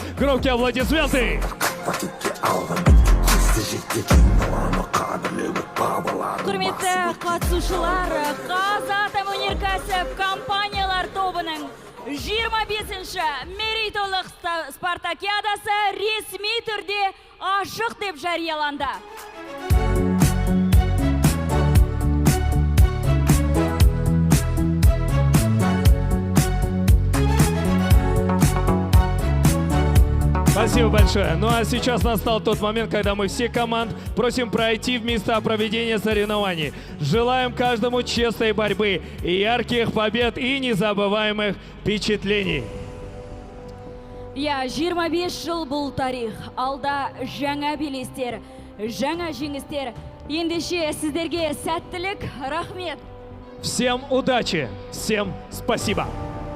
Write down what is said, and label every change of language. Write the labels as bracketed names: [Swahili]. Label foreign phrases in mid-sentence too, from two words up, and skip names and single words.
[Russian] Громкие аплодисменты! [Kazakh] Құрметті қатысушылар, Қазатомөнеркәсіп компаниялар тобының 25-ші мерейтойлық спартакиадасы ресми түрде ашық деп жарияланды. [Russian] Спасибо большое. Ну а сейчас настал тот момент, когда мы все команд просим пройти в места проведения соревнований. Желаем каждому честной борьбы, и ярких побед и незабываемых впечатлений. [Kazakh] Я 25 жыл бұл тарих. Алда жаңа белестер, жаңа жеңістер. Ендеше сіздерге сәттілік, рахмет. [Russian] Всем удачи, всем спасибо.